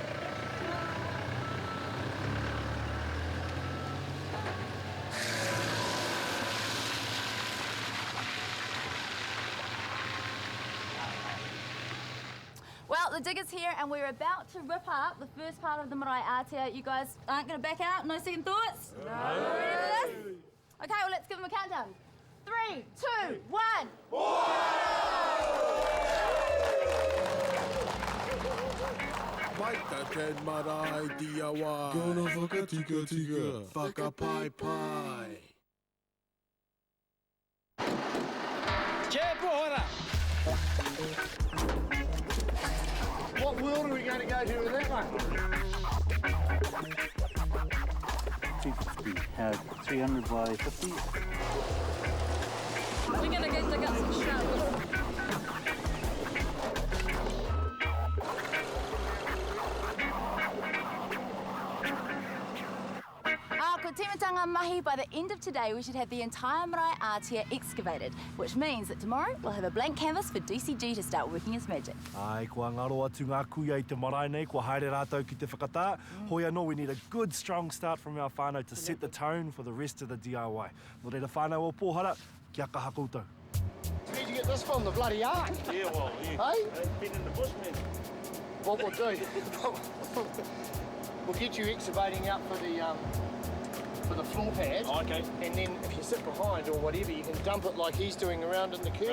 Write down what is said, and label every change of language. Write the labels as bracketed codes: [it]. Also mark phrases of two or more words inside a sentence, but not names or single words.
[en] Well, the digger's here and we're about to rip up the first part of the [mi] marae atea. [en] You guys aren't going to back out? No second thoughts? No! Okay, well, let's give them a countdown. 3, 2, 1. Waitaten marae DIY. [mi] Gonna whakatika, whakapai. [en] What world are we going to go to with that one? 350, 300 by 50. We're going to go dig up some shrubs. [mi] Ko timatanga mahi, [en] by the end of today we should have the entire [mi] marae atea [en] excavated, which means that tomorrow we'll have a blank canvas for DCG to start working its magic. [mi] Ai, kua ngaro atu ngā kuia I te marae nei, kua haere rātou ki te whakatā. Hoi anō, [en] we need a good strong start from our whānau to set the tone for the rest of the DIY. [mi] Nō reira whānau o Pohara, kia kaha koutou. [en] Need to get get this from? The bloody ark? Yeah, well, yeah. Hey? I've been in the bush, man. What we'll do, we'll get you excavating out for the floor pad. Oh, okay. And then if you sit behind or whatever, you can dump it like he's doing around in the curve.